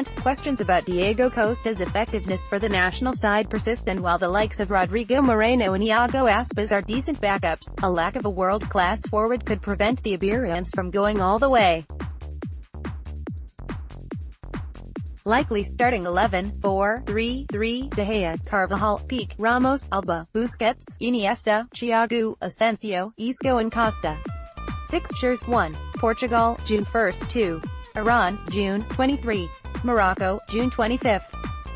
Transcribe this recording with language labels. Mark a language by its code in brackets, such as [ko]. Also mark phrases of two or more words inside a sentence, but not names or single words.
[en] Questions about Diego Costa's effectiveness for the national side persist, and while the likes of Rodrigo Moreno and Iago Aspas are decent backups, a lack of a world-class forward could prevent the Iberians from going all the way. Likely starting 11, 4-3-3, De Gea, Carvajal, Piqué, Ramos, Alba, Busquets, Iniesta, Thiago, Asensio, Isco and Costa. Fixtures: 1. Portugal, June 1 – 2. Iran, June 23. Morocco, June 25.